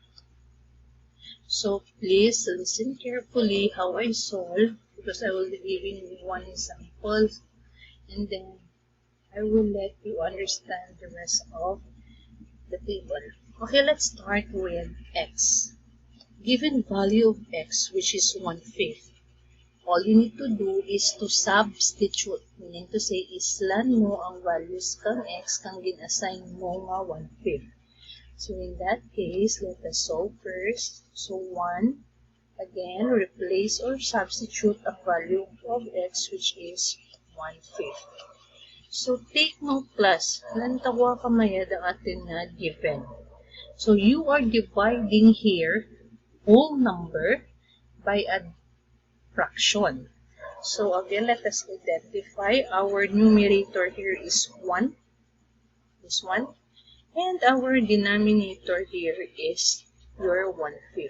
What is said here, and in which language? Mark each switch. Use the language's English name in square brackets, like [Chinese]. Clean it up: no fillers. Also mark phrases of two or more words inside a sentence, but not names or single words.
[English] So please listen carefully how I solve because I will be giving you one example and then I will let you understand the rest of the table. Okay, let's start with x. Given value of x, which is 1/5, all you need to do is to substitute, meaning to say, [Kinaray-a] islan mo ang values kang x kang gin-assign mo nga 1/5. [English] So in that case, let us solve first. So 1, again, replace or substitute a value of x, which is 1/5. So take note class, [Kinaray-a] lantawa kamaya ang atin na given. [English] So you are dividing here whole number by a fraction. So again, let us identify our numerator here is 1, this one, and our denominator here is your 1/5.